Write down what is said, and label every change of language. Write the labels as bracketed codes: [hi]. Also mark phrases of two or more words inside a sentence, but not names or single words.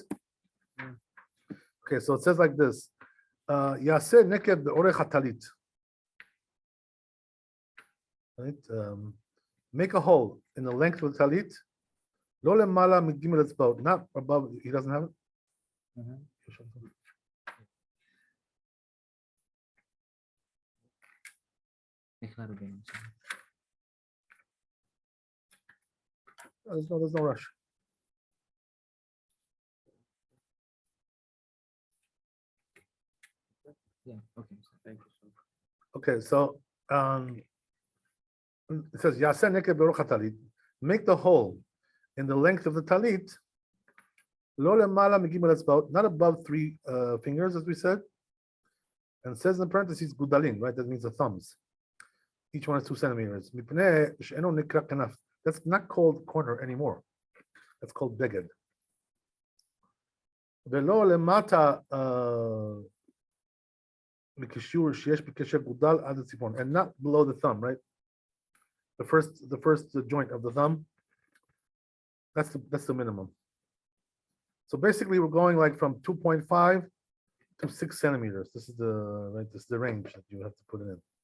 [en] Okay, so it says like this. [he] יעשה נקב באורך הטלית. [en] Right? Make a hole in the length of the talit. [he] לא למעלה מגימל אצבעות, [en] not above. He doesn't have it. There's no rush. Yeah, okay. Thank you. Okay, so it says [he] יעשה נקב באורך הטלית. [en] Make the hole in the length of the talit. [he] לא למעלה מגימל אצבעות, [en] not above 3 fingers, as we said. And it says in parentheses gudalin, right? That means the thumbs. Each one is 2 centimeters. [he] מפני שאינו נקרא כנף. [en] That's not called corner anymore. That's called beged. [he] ולא למטה מקישור שיש בקשר גודל עד ציפורן, [en] and not below the thumb, right? The first joint of the thumb. That's the minimum. So basically, we're going like from 2.5 to 6 centimeters. This is the range that you have to put it in.